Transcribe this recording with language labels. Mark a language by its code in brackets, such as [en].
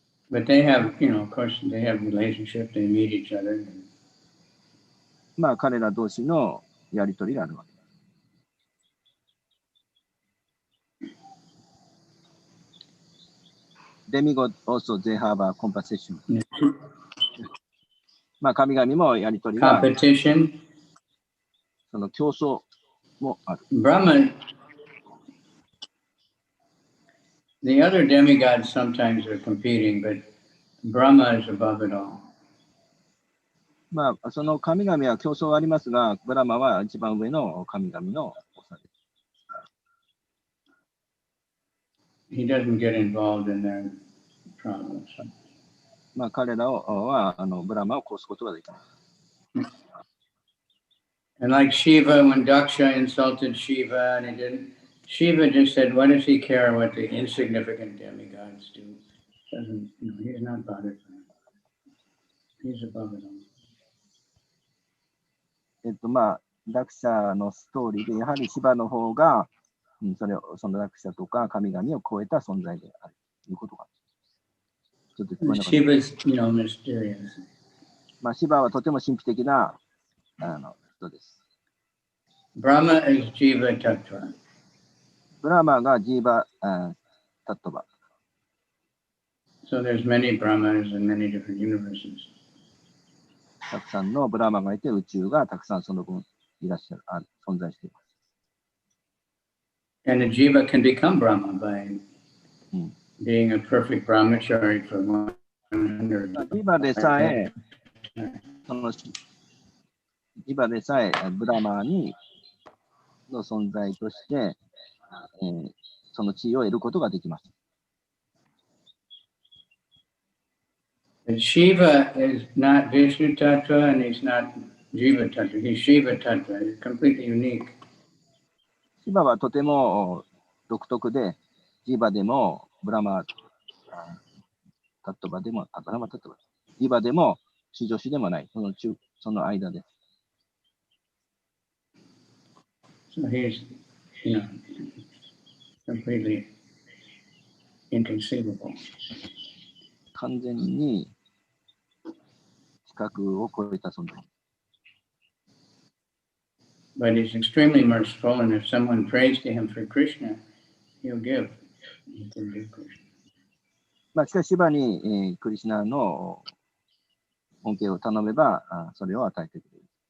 [en] But they have, of course, they have relationship, they meet each other. [ja] まあ、彼ら同士のやりとりがあるわけです。 [en] Demigod also they have a competition. [ja] まあ、神々もやりとりがある。 [en] Competition. [ja] その競争もある。 [en] Brahman, the other demigods sometimes are competing, but Brahma is above it all. [ja] まあ、その神々は競争はありますが、ブラマは一番上の神々の長です。 [en] He doesn't get involved in their problems. [ja] まあ、彼らはブラマを殺すことができない。 [en] And like Shiva, when Daksha insulted Shiva, and Shiva just said, "What does he care what the insignificant demigods do?" Doesn't, he's not bothered. He's above it all. [ja] まあ、ダクシャのストーリーで、やはりシバの方が、そのダクシャとか神々を超えた存在であるということが。ちょっと聞こえなかった。 [en] Shiva's, mysterious. [ja] まあ、シバはとても神秘的な人です。 [en] Brahma is Jiva Tattva. [ja] ブラマがジーバタットバ。 [en] So there's many Brahmas in many different universes. [ja] たくさんのブラマがいて、宇宙がたくさんその分いらっしゃる、存在しています。 [en] And a Jiva can become Brahma by being a perfect brahmachari for 100. [ja] ジーバでさえ、ジバでさえブラマーの存在として、その地位を得ることができます。 [en] But Shiva is not Vishnu Tattva and he's not Jiva Tattva. He's Shiva Tattva. He's completely unique. [ja] シバはとても独特で、ジバでもブラマタットバでも、ブラマタットバ、ジバでも至上主でもない、その間です。 [en] So he's, completely inconceivable. [ja] 完全に視覚を超えた存在。 [en] But he's extremely merciful, and if someone prays to him for Krishna, he'll give. He can give Krishna. [ja] しかし、シバに、クリシュナの恩恵を頼めば、それを与えてくれる。